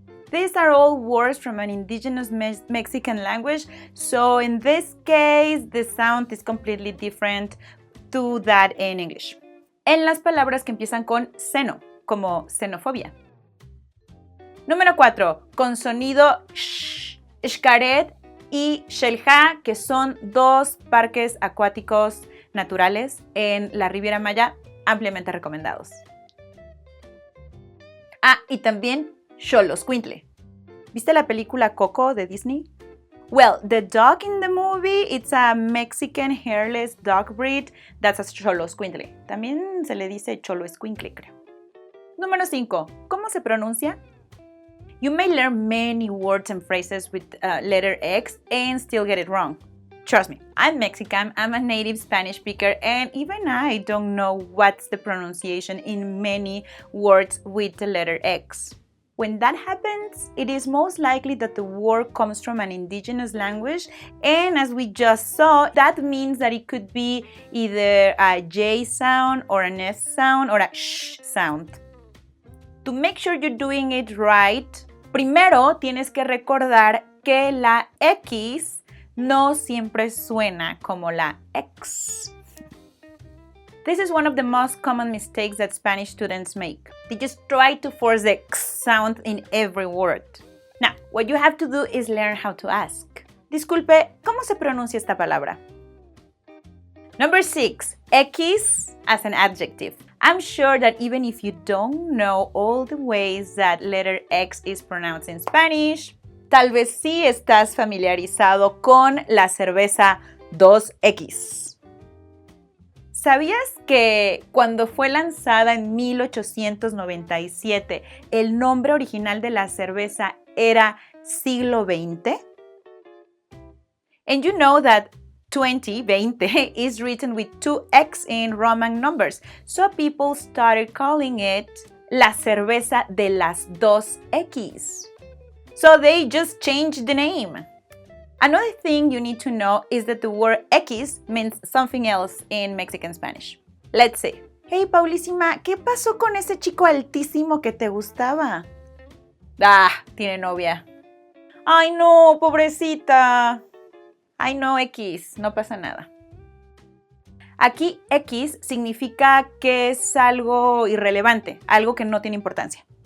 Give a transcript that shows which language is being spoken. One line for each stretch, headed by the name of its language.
English: These are all words from an indigenous Mexican language, so in this case, the sound is completely different to that in English.
Spanish: En las palabras que empiezan con seno, como xenofobia. Número 4, con sonido sh, Xcaret y Xel-Há, que son dos parques acuáticos naturales en la Riviera Maya, ampliamente recomendados. Ah, y también Xoloscuintle. ¿Viste la película Coco de Disney?
English: Well, the dog in the movie, it's a Mexican hairless dog breed that's a Xoloscuintle.
Spanish: También se le dice Xoloescuincle, creo. Número 5. ¿Cómo se pronuncia?
English: You may learn many words and phrases with letter X and still get it wrong. Trust me, I'm Mexican, I'm a native Spanish speaker, and even I don't know what's the pronunciation in many words with the letter X. When that happens, it is most likely that the word comes from an indigenous language, and as we just saw, that means that it could be either a J sound or an S sound or a sh sound. To make sure you're doing it right,
Spanish: primero tienes que recordar que la X no siempre suena como la X.
English: This is one of the most common mistakes that Spanish students make. They just try to force the x sound in every word. Now, what you have to do is learn how to ask.
Spanish: Disculpe, ¿cómo se pronuncia esta palabra?
English: Number 6, X as an adjective. I'm sure that even if you don't know all the ways that letter X is pronounced in Spanish,
Spanish: tal vez sí estás familiarizado con la cerveza 2X. ¿Sabías que cuando fue lanzada en 1897, el nombre original de la cerveza era siglo XX?
English: And you know that 20 is written with 2x in Roman numbers, so people started calling it
Spanish: la cerveza de las 2X.
English: So they just changed the name. Another thing you need to know is that the word X means something else in Mexican Spanish. Let's say, hey
Spanish: Paulísima, ¿qué pasó con ese chico altísimo que te gustaba? Ah, tiene novia. Ay no, pobrecita. Ay no, X, no pasa nada. Aquí X significa que es algo irrelevante, algo que no tiene importancia.